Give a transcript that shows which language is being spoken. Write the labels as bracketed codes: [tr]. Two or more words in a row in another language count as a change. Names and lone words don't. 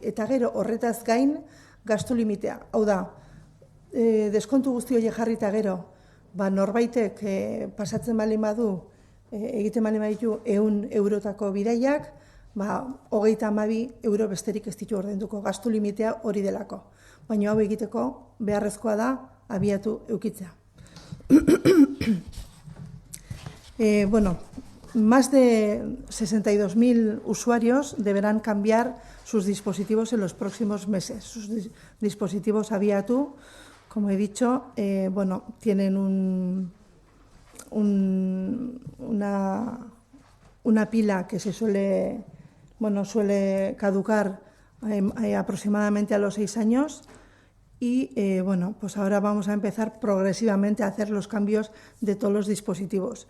[eu] Eta gero horretaz gain gastu limitea. Hau da, deskontu guzti horiek jarrita gero, norbaitek pasatzen baldin badu, egiten baldin baditu 100 eurotako bidaiak, 32 euro besterik ez ditu ordainduko, gastu limitea hori delako. Baina hau egiteko beharrezkoa da abiatu eukitzea. [es] Más de 62.000 usuarios deberán cambiar sus dispositivos en los próximos meses. Sus dispositivos abiatu, como he dicho, tienen una pila que suele caducar aproximadamente a los 6 años y ahora vamos a empezar progresivamente a hacer los cambios de todos los dispositivos.